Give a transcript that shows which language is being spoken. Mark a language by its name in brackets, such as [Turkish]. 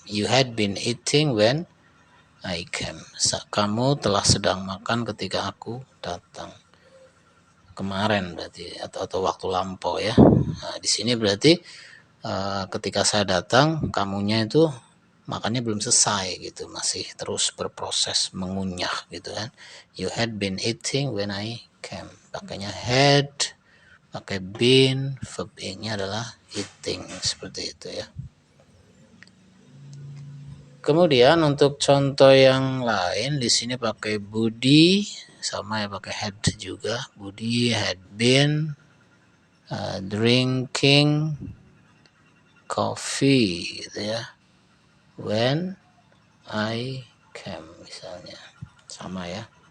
[English] You had been eating when I came. [Indonesian] Kamu telah sedang makan ketika aku datang. Kemarin berarti atau waktu lampau ya. Nah, di sini berarti ketika saya datang kamunya itu makannya belum selesai gitu, masih terus berproses mengunyah gitu kan. [English] You had been eating when I came, [Indonesian] pakainya had, pakai been, verb ing-nya adalah eating, seperti itu ya. Kemudian untuk contoh yang lain di sini pakai Budi, sama ya pakai had juga. [English] Budi had been drinking coffee [Indonesian] gitu ya [English] when I came, [Indonesian] misalnya sama ya.